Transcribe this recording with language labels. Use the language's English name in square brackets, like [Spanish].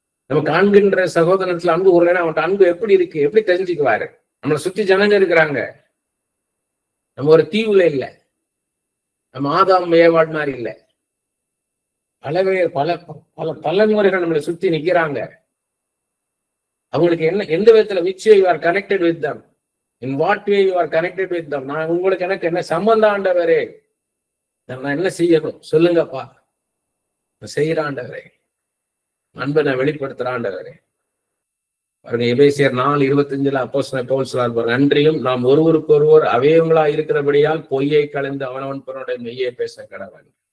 [Tamil] நம்ம காண்கின்ற சகோதரத்துல அன்பு ஒரு அவன்கிட்ட அன்பு எப்படி இருக்கு, எப்படி தெரிஞ்சுக்குவாரு? நம்மளை சுற்றி ஜனங்க இருக்கிறாங்க, நம்ம ஒரு தீவுல இல்லை, நம்ம ஆதாம் ஏவாள் மாதிரி இல்லை. பல தலைமுறைகள் நம்மளை சுத்தி நிக்கிறாங்க. அவங்களுக்கு எந்த விதத்துல [English] which way you are connected with them, in what way you are connected with them. [Tamil] நான் உங்களுக்கு எனக்கு என்ன சம்பந்தம் ஆண்டவரே, நான் என்ன செய்யணும் சொல்லுங்கப்பா, செய்யற ஆண்டவரே, அன்பை நான் வெளிப்படுத்துற ஆண்டவரே. பாருங்க, எபேசியர் 4:25 அப்போஸ்தலன் பவுல் சொல்றார், நன்றியும் நாம் ஒருவருக்கு ஒருவர் அவயவங்களா இருக்கிறபடியால் பொய்யை கலந்து அவனவன் பிறனுடைய மெய்யை பேச கடவன்.